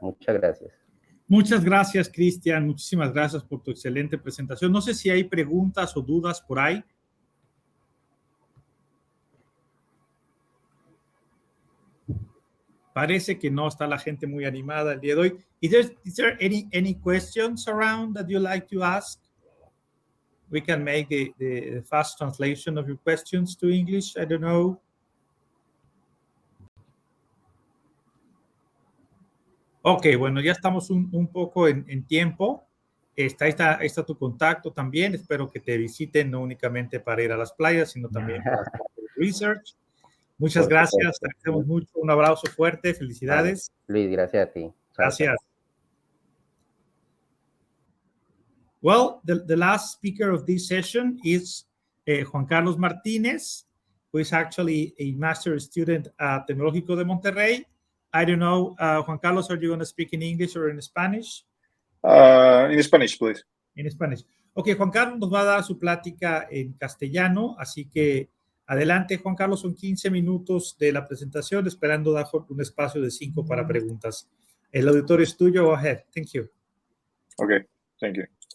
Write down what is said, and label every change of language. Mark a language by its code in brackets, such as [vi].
[es] Muchas gracias. Muchas gracias, Cristian. Muchísimas gracias por tu excelente presentación. No sé si hay preguntas o dudas por ahí. Parece que no está la gente muy animada el día de hoy. [en] Is there any questions around that you like to ask? We can make the fast translation of your questions to English. I don't know. [es] Ok, bueno, ya estamos un poco en tiempo. Está tu contacto también. Espero que te visiten no únicamente para ir a las playas, sino también para hacer research. Muchas Por gracias. supuesto. Te agradecemos mucho. Un abrazo fuerte. Felicidades. Vale. Luis, gracias a ti. Chao, Gracias. chao. [en] Well, the last speaker of this session is Juan Carlos Martínez, who is actually a master student at Tecnológico de Monterrey. I don't know, Juan Carlos, are you going to speak in English or in Spanish? In Spanish, please. [es] En Spanish. Ok, Juan Carlos nos va a dar su plática en castellano, así que adelante, Juan Carlos, son 15 minutos de la presentación, esperando dar un espacio de 5 para preguntas. El auditorio es tuyo. [en] Go ahead. Thank you. Okay, thank you.